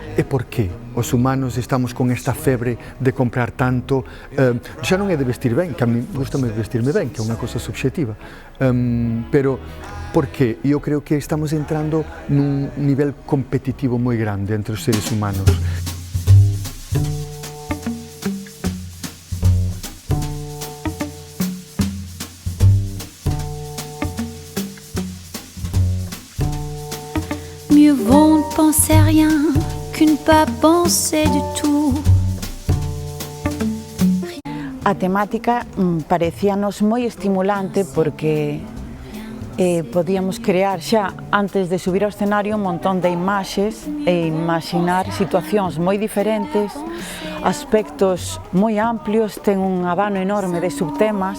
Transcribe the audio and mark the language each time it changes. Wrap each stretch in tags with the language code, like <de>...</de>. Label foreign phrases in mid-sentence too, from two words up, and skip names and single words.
<gl>E por que os humanos estamos con esta febre de comprar tanto? Xa non é de vestir ben, que a mí gustame vestirme ben, que é unha cosa subxetiva, pero por que? Eu creo que estamos entrando nun nivel competitivo moi grande entre os seres humanos.</gl> <fr>Mieux vaut ne penser à rien que ne pas penser du tout.</fr> <gl>A temática parecíanos moi estimulante porque podíamos crear xa antes de subir ao escenario un montón de imaxes e imaginar situacións moi diferentes, aspectos moi amplios, ten un abano enorme de subtemas.</gl>